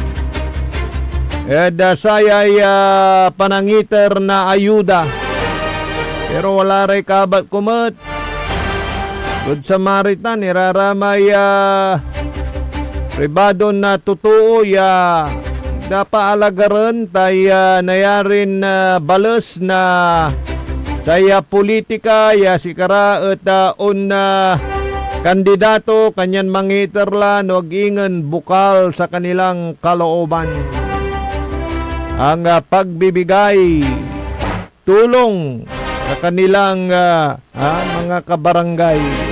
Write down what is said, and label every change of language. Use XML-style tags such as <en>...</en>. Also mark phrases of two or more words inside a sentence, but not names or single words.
<pag>at sayay panangiter na ayuda pero wala ray kabat kumat</pag> <en>Good Samaritan,</en> <pag>iraramay pribado na totoo ya napaalagaran tay nayarin balas na saya politika ya sikara at kandidato kanyan mangiterlan o ingan</pag> <tl>bukal sa kanilang kalooban. Ang pagbibigay tulong sa kanilang mga kabarangay.</tl>